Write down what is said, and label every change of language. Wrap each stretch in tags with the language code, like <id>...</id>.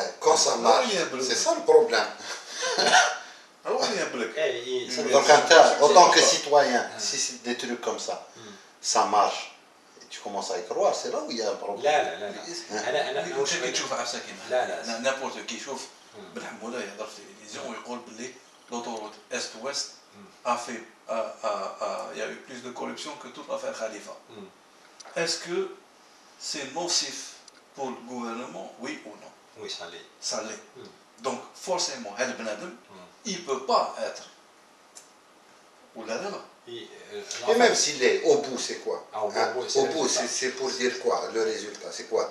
<fr>كون سا مارش سي سا البروبليم</fr> <ar>وين يهبلك.</ar> <fr>Donc en tant que citoyen, si c'est des trucs comme ça, ça marche, et tu commences à y croire, c'est là où il y a un problème.</fr> <ar>أنا واش كتشوف عفسه كيما نابورت كي يشوف بن حموده يهضر في التلفزيون ويقول بلي</ar> <fr>l'autoroute Est-Ouest il y a eu plus de corruption que toute l'affaire Khalifa. Est-ce que c'est nocif pour le gouvernement, oui ou non? Oui, ça l'est. Ça l'est. Donc forcément, il ne peut pas être. Ou là, là. Et même s'il est au bout, c'est quoi? Au bout, c'est pour dire quoi? Le résultat, c'est quoi?</fr>